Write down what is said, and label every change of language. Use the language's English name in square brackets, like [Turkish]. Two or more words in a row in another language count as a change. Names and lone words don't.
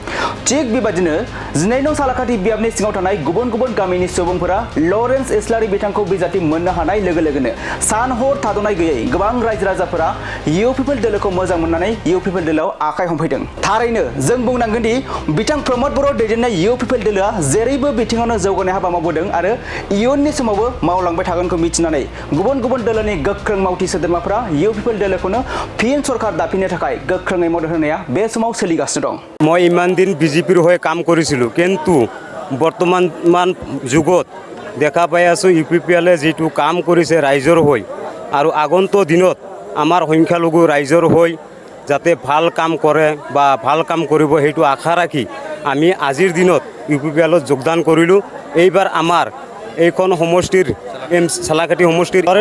[Bodo] थिग बेबादिनो 12 नं सालाकाथि बियाबनि सिङाव थानाय गुबुन गुबुन गामिनि सुबुंफोरा लरेन्स इस्लारि बिथांखौ बिजाथि मोननो हानाय लोगो लोगोनो सान हर थाद'नाय गैयै गोबां रायजो राजाफोरा इउ पिपल दोलोखौ मोजां मोननानै इउ पिपल दोलोआव आखाइ हमफैदों थारैनो जों बुंनांगोन दि बिथां प्रमद बर' दैदेननाय इउ पिपल दोलोआ जेरैबो बिथिङावनो जौगानाय हाबा मावबोदों आरो इयुननि समावबो मावलांबाय थागोनखौ मिथिनानै गुबुन गुबुन दोलोनि गोख्रों मावथि सोद्रोमाफोरा इउ पिपल दोलोखौनो फिन सरकार दाफिननो थाखाय गोख्रोङै मदद होनाया बे समाव सोलिगासिनो दं [Assamese] মই ইমান দিন বিজেপিৰ হৈ কাম কৰিছিলোঁ কিন্তু বৰ্তমান যুগত দেখা পাই আছোঁ ইউ পি পি এলে যিটো কাম কৰিছে ৰাইজৰ হৈ আৰু আগন্তুক দিনত আমাৰ সংখ্যালঘু ৰাইজৰ হৈ যাতে ভাল কাম কৰে বা ভাল কাম কৰিব সেইটো আশা ৰাখি আমি আজিৰ দিনত ইউ পি পি এলত যোগদান কৰিলোঁ এইবাৰ আমাৰ এইখন সমষ্টিৰ চালাকাটি সমষ্টিৰ